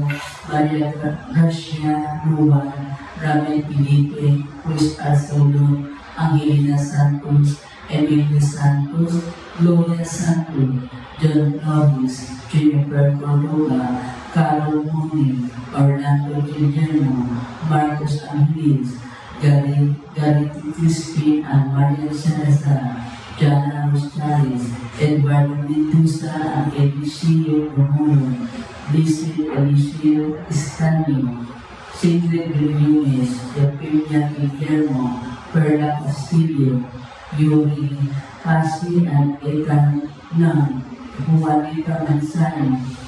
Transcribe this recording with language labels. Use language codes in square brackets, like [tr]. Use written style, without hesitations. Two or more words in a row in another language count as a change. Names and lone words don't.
[en] Maria Gracia Ruan, Ramel Felipe, Luis Arcelo, Angelina Santos, Emilio Santos, Gloria Santos, John Norris, Jennifer Cordova, Carol Mooney, Orlando Guillermo, Marcos Angeles, Gary Crispin and Maria Salazar, Jana Rosales, Eduardo Mendoza and Eliseo Romulo, Lizzie Eliseo Estanio, Sigrid Grimes, Eugenia Guillermo, Perla Castillo, Yuri Pasi at Ekan Nang, Juanita Manzano,